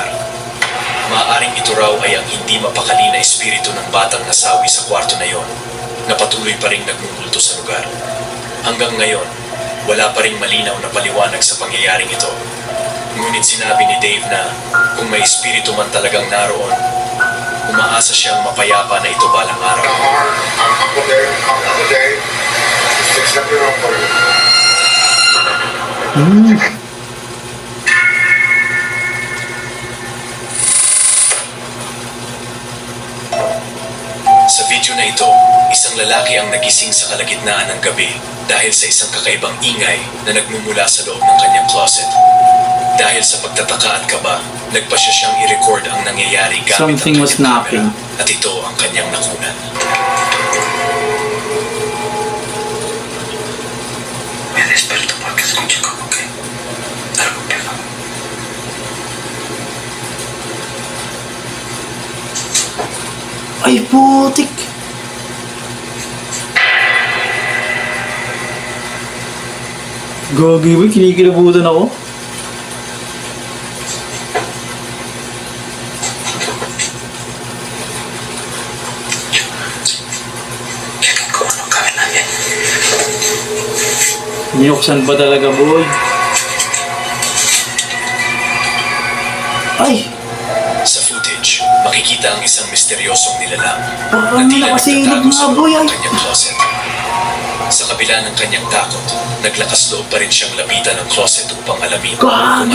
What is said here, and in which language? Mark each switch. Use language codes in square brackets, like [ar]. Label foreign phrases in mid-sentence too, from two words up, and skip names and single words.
[tl] Maaaring ito raw ay ang hindi mapakali na espiritu ng batang nasawi sa kwarto na yon, na patuloy pa rin nagmumulto sa lugar. Hanggang ngayon, wala pa ring malinaw na paliwanag sa pangyayaring ito. Ngunit sinabi ni Dave na kung may espiritu man talagang naroon, umaasa siyang mapayapa na ito balang araw. [en] I'm Uncle Dave. Uncle Dave. Fix up your room for you. [tl] Sa video na ito, isang lalaki ang nagising sa kalagitnaan ng gabi dahil sa isang kakaibang ingay na nagmumula sa loob ng kanyang closet. Dahil sa pagtataka at kaba, nagpa siya siyang i-record ang nangyayari gamit [en] Something [tl] ang [en] was [tl] kanyang [en] knocking. [tl] camera, at ito ang kanyang nakunan. [es] Me desperto porque escucho como que algo que va. [tl] Ay, putik. Gagi, boy. Kinikilabutan ako. [es] Chequen cómo no cabe nadie. [tl] Niyuksan pa talaga, boy. Ay! Sa footage, makikita ang isang misteryosong nilalang Parang na tila nakasilip nagtatago sa nga, loob boy, ng ay. kanyang closet. Sa kabila ng kanyang takot, naglakas loob pa rin siyang lapitan ng closet upang alamin kung ano